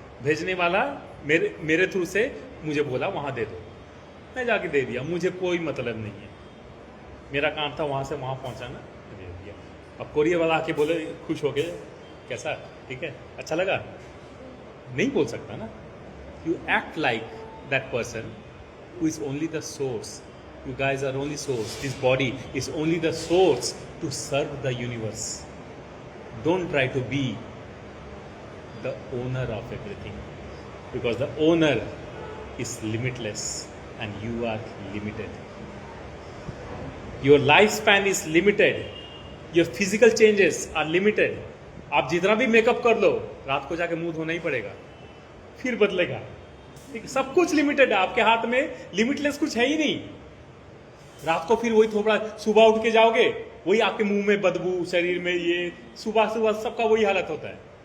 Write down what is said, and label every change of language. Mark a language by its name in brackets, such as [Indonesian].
[Hindi] भेजने वाला मेरे थ्रू से मुझे बोला वहां दे दो, मैं जाके दे दिया, मुझे कोई मतलब नहीं है, मेरा काम था वहां से वहां पहुंचाना, दे दिया। अब कोरियर वाला आके बोले खुश हो गए, कैसा, ठीक है, अच्छा लगा, नहीं बोल सकता ना। [English] You act like that person who is only the source. You guys are only source. This body is only the source to serve the universe. Don't try to be the owner of everything, because the owner is limitless and you are limited. Your lifespan is limited. Your physical changes are limited. [Hindi] आप जितना भी makeup कर लो, रात को जाके मुंह धोना ही पड़ेगा, फिर बदलेगा। ठीक, सब कुछ लिमिटेड है, आपके हाथ में लिमिटलेस कुछ है ही नहीं। रात को फिर वही थोड़ा, सुबह उठ के जाओगे वही आपके मुंह में बदबू, शरीर में ये, सुबह सुबह सबका वही हालत होता है।